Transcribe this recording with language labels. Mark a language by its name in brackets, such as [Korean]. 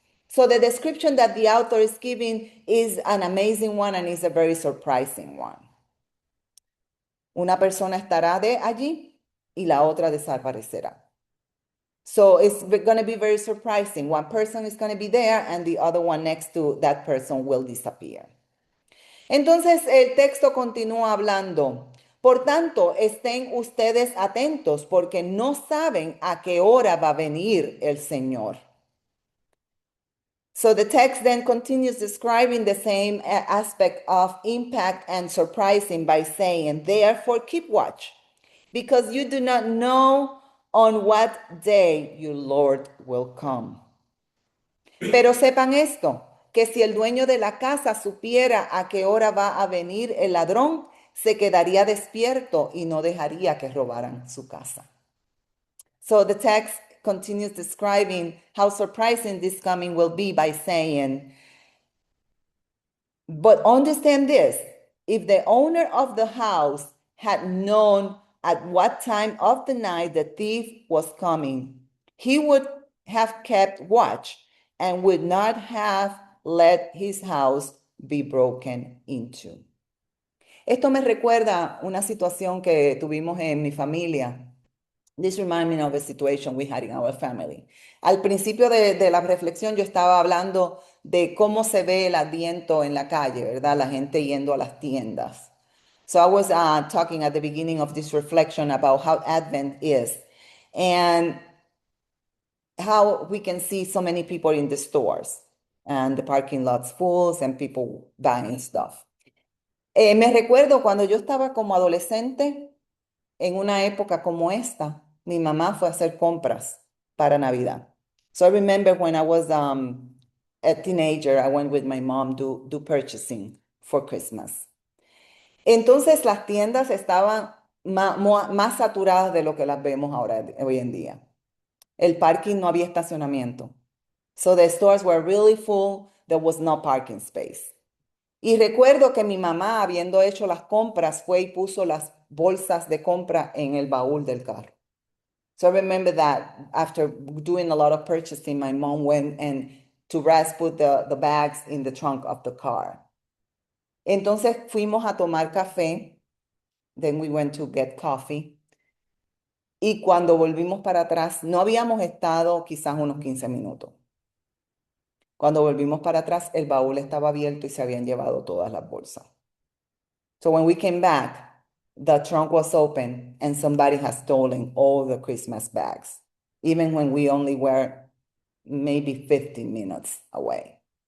[English] So the description that the author is giving is an amazing one and is a very surprising one. [Spanish] Una persona estará de allí y la otra desaparecerá. [English] So it's going to be very surprising. One person is going to be there and the other one next to that person will disappear. [Spanish] Entonces el texto continúa hablando. Por tanto, estén ustedes atentos porque no saben a qué hora va a venir el Señor. [English] So the text then continues describing the same aspect of impact and surprising by saying, therefore keep watch, because you do not know on what day your Lord will come. [Spanish] Pero sepan esto, que si el dueño de la casa supiera a qué hora va a venir el ladrón, se quedaría despierto y no dejaría que robaran su casa. [English] So the text continues describing how surprising this coming will be by saying, but understand this, if the owner of the house had known at what time of the night the thief was coming, he would have kept watch and would not have let his house be broken into. [Spanish] Esto me recuerda una situación que tuvimos en mi familia. [English] This reminds me of a situation we had in our family. [Spanish] Al principio de la reflexión yo estaba hablando de cómo se ve el Adviento en la calle, ¿verdad? La gente yendo a las tiendas. [English] So I was talking at the beginning of this reflection about how Advent is and how we can see so many people in the stores and the parking lots full and people buying stuff. [Spanish] Me recuerdo cuando yo estaba como adolescente, en una época como esta, mi mamá fue a hacer compras para Navidad. [English] So I remember when I was a teenager, I went with my mom to do purchasing for Christmas. [Spanish] Entonces las tiendas estaban más saturadas de lo que las vemos ahora, hoy en día. El parking no había estacionamiento. [English] So the stores were really full, there was no parking space. [Spanish] Y recuerdo que mi mamá, habiendo hecho las compras, fue y puso las bolsas de compra en el baúl del carro. [English] So I remember that after doing a lot of purchasing, my mom went and to rest put the bags in the trunk of the car. [Spanish] Entonces fuimos a tomar café. [English] Then we went to get coffee. [Spanish] Y cuando volvimos para atrás, no habíamos estado quizás unos 15 minutos. Cuando volvimos para atrás, el baúl estaba abierto y se habían llevado todas las bolsas. [English] So when we came back, the trunk was open and somebody had stolen all the Christmas bags, even when we only were maybe 15 minutes away.